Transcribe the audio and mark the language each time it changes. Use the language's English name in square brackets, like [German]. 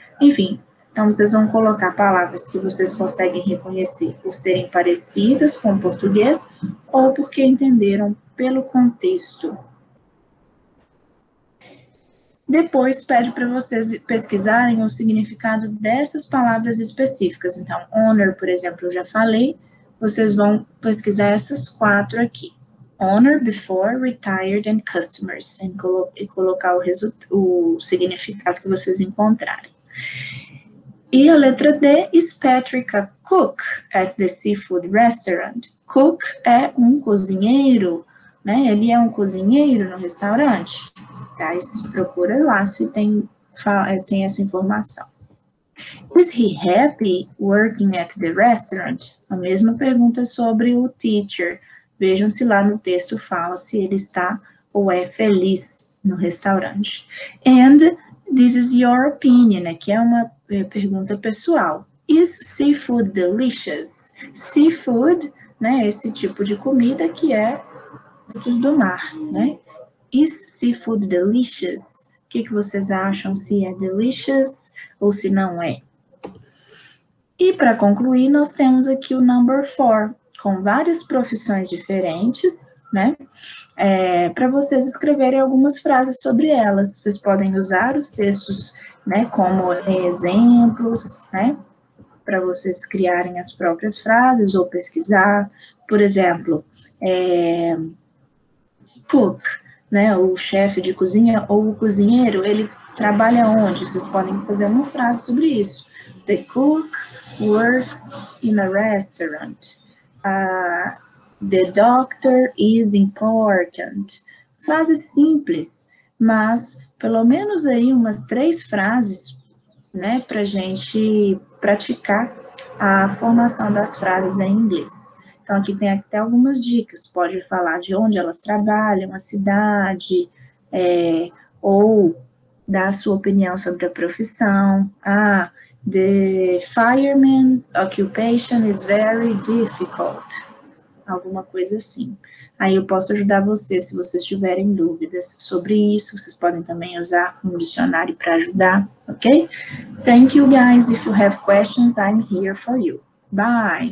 [Portuguese] Enfim, então vocês vão colocar palavras que vocês conseguem reconhecer por serem parecidas com o português ou porque entenderam pelo contexto. Depois pede para vocês pesquisarem o significado dessas palavras específicas. Então, owner, por exemplo, eu já falei, vocês vão pesquisar essas 4 aqui. [English] Owner, before, retired and customers. [Portuguese] E colocar o significado que vocês encontrarem. E a letra D, [English] is Patrick a cook at the seafood restaurant? [Portuguese] Cook é um cozinheiro, né? Ele é um cozinheiro no restaurante. Tá? Procura lá se tem essa informação. [English] Is he happy working at the restaurant? [Portuguese] A mesma pergunta sobre o teacher. Vejam se lá no texto fala se ele está ou é feliz no restaurante. [English] And this is your opinion. [Portuguese] Aqui é uma pergunta pessoal. [English] Is seafood delicious? [Portuguese] Seafood, né, esse tipo de comida que é frutos do mar, né? [English] Is seafood delicious? [Portuguese] O que vocês acham, se é delicious ou se não é? E para concluir, nós temos aqui o number 4, com várias profissões diferentes, né? Para vocês escreverem algumas frases sobre elas. Vocês podem usar os textos, né, como exemplos, né? Para vocês criarem as próprias frases ou pesquisar. Por exemplo, cook, né, o chefe de cozinha ou o cozinheiro, ele trabalha onde? Vocês podem fazer uma frase sobre isso. [English] The cook works in a restaurant. The doctor is important. [Portuguese] Frases simples, mas pelo menos aí umas 3 frases, né, para a gente praticar a formação das frases em inglês. Então, aqui tem até algumas dicas. Pode falar de onde elas trabalham, a cidade, ou dar a sua opinião sobre a profissão. [English] The fireman's occupation is very difficult. [Portuguese] Alguma coisa assim. Aí eu posso ajudar vocês, se vocês tiverem dúvidas sobre isso. Vocês podem também usar um dicionário para ajudar, ok? [English] Thank you, guys. If you have questions, I'm here for you. Bye!